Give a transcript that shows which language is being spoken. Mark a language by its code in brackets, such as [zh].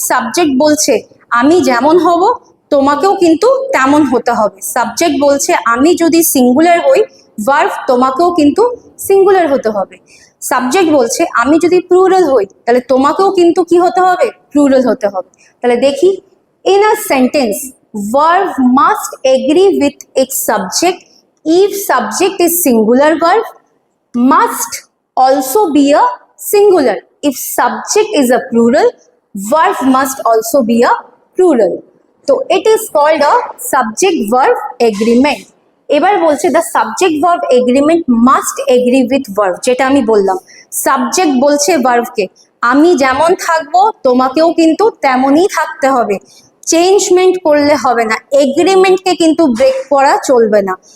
[bn] Subject বলছে আমি যেমন হব তোমাকেও কিন্তু তেমন হতে হবে। সাবজেক্ট বলছে আমি যদি সিঙ্গুলার হই, ভার্ব তোমাকেও কিন্তু সিঙ্গুলার হতে হবে। সাবজেক্ট বলছে আমি যদি প্লুরাল হই, তাহলে তোমাকেও কিন্তু কি হতে হবে, প্লুরাল হতে হবে। তাহলে দেখি, [en] in a sentence verb must agree with its subject if subject is singular verb must also be a singular, if subject is a plural verb must also be a plural. So it is called a subject verb agreement. [bn] এবার বলছে [en] the subject verb agreement must agree with verb, [bn] যেটা আমি বললাম subject বলছে ভার্বকে আমি যেমন থাকবো তোমাকেও কিন্তু তেমনই থাকতে হবে, চেঞ্জমেন্ট করলে হবে না, এগ্রিমেন্টকে কিন্তু ব্রেক করা চলবে না।